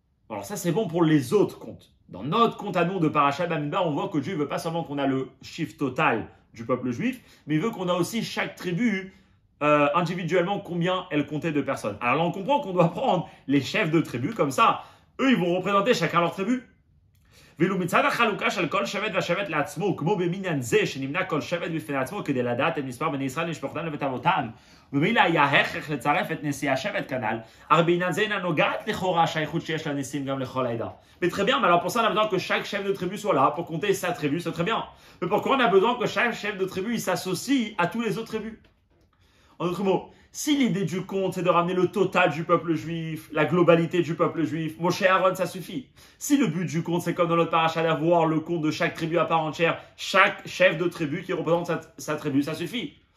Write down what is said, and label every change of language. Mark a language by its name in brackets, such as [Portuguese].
[French] Alors ça c'est bon pour les autres comptes. Dans notre compte à nous de Parashat Bamidbar, on voit que Dieu ne veut pas seulement qu'on a le chiffre total du peuple juif, mais il veut qu'on a aussi chaque tribu individuellement combien elle comptait de personnes. Alors là on comprend qu'on doit prendre les chefs de tribu comme ça, eux ils vont représenter chacun leur tribu. [Hebrew] ואילו מצד החלוקה של כל שבט והשבט לעצמו, כמו במניין זה שנמנה כל שבט בפני עצמו כדי לדעת את מספר בני ישראל למשפחתם לבית אבותם, וממילא היה הכרח לצרף את נשיאי השבט כנ"ל, הרי בעניין זה אינה נוגעת לכאורה השייכות שיש לנשיאים גם לכל העדה. [French] Mais très bien, mais alors pour ça on a besoin que chaque chef de tribu soit là pour compter sa tribu, c'est très bien. Mais pourquoi on a besoin que chaque chef de tribu il s'associe à tous les autres tribus? En d'autres mots, si l'idée du compte, c'est de ramener le total du peuple juif, la globalité du peuple juif, Moshe et Aaron, ça suffit. Si le but du compte, c'est comme dans notre paracha d'avoir le compte de chaque tribu à part entière, chaque chef de tribu qui représente sa tribu, ça suffit.